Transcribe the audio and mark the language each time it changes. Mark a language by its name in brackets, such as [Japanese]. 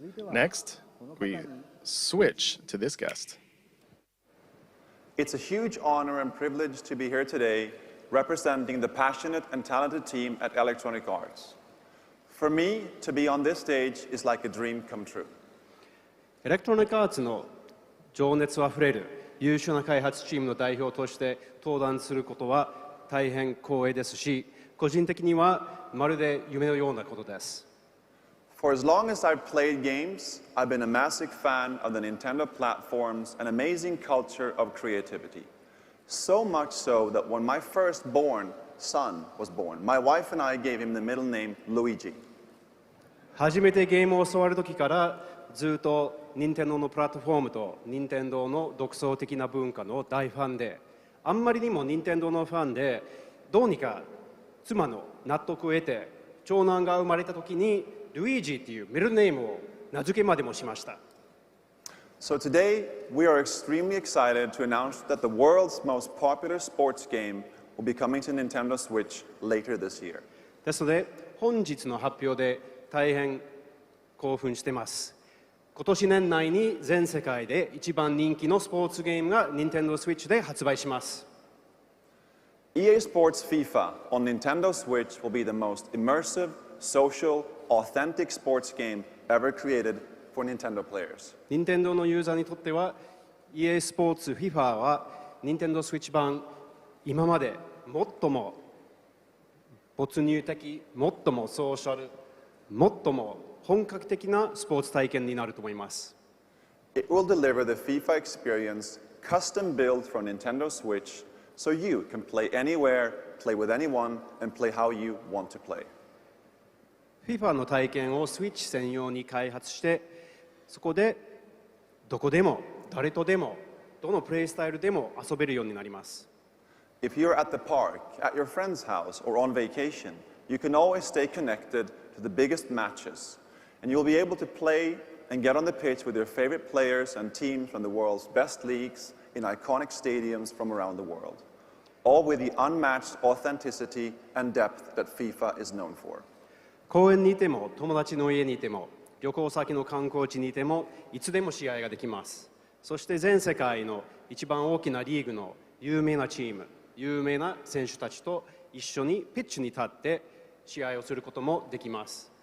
[English] Next, we switch to this guest. It's a huge honor and privilege to be here today representing the passionate and talented team at Electronic Arts. For me, to be on this stage is like a dream come true. [Japanese] エレクトロニックアーツの情熱あふれる優秀な開発チームの代表として登壇することは大変光栄ですし、個人的にはまるで夢のようなことです。 [English] For as long as I've played games, I've been a massive fan of the Nintendo platform's an amazing culture of creativity. So much so that when my firstborn son was born, my wife and I gave him the middle name Luigi. [Japanese] 初めてゲームを教わる時からずっと任天堂のプラットフォームと任天堂の独創的な文化の大ファンで、あんまりにも任天堂のファンで、どうにか妻の納得を得て長男が生まれた時にルイージっていうミドルネームを名付けまでもしました。 [English] So today, we are extremely excited to announce that the world's most popular sports game will be coming to Nintendo Switch later this year. [Japanese] ですので、本日の発表で大変興奮しています。今年年内に全世界で一番人気のスポーツゲームが Nintendo Switch で発売します。 [English] EA Sports FIFA on Nintendo Switch will be the most immersive, social, authentic sports game ever created for Nintendo players. [Japanese] 任天堂のユーザーにとっては EA スポーツ FIFA は Nintendo Switch 版今まで最も没入的、最もソーシャル、最も本格的なスポーツ体験になると思います。 [English] It will deliver the FIFA experience custom built for Nintendo Switch so you can play anywhere, play with anyone, and play how you want to play. [Japanese] FIFA の体験をスイッチ専用に開発して、そこでどこでも誰とでもどのプレイスタイルでも遊べるようになります。 [English] If you're at the park, at your friend's house, or on vacation, you can always stay connected to the biggest matches, and you'll be able to play and get on the pitch with your favorite players and teams from the world's best leagues in iconic stadiums from around the world, all with the unmatched authenticity and depth that FIFA is known for. [Japanese] 公園にいても友達の家にいても旅行先の観光地にいてもいつでも試合ができます。そして全世界の一番大きなリーグの有名なチーム、有名な選手たちと一緒にピッチに立って試合をすることもできます。